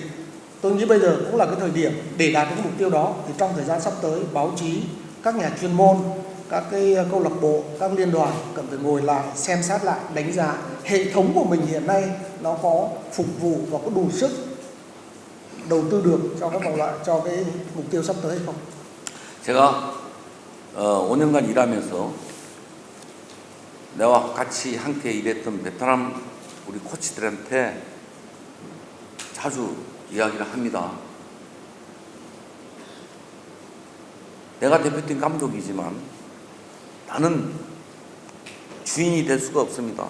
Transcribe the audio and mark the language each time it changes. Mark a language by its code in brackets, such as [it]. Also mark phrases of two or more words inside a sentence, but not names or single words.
[vi] Tôi nghĩ bây giờ cũng là cái thời điểm để đạt được cái mục tiêu đó thì trong thời gian sắp tới báo chí, các nhà chuyên môn, các cái câu lạc bộ, các liên đoàn cần phải ngồi lại xem xét lại, đánh giá hệ thống của mình hiện nay nó có phục vụ và có đủ sức đầu tư được cho cái mục tiêu sắp tới hay không. [ko] 제가 5년간 일하면서 내와 같이 함께 일했던 베트남 우리 코치들한테 자주 이야기를 합니다. 내가 대표팀 감독이지만 나는 주인이 될 수가 없습니다.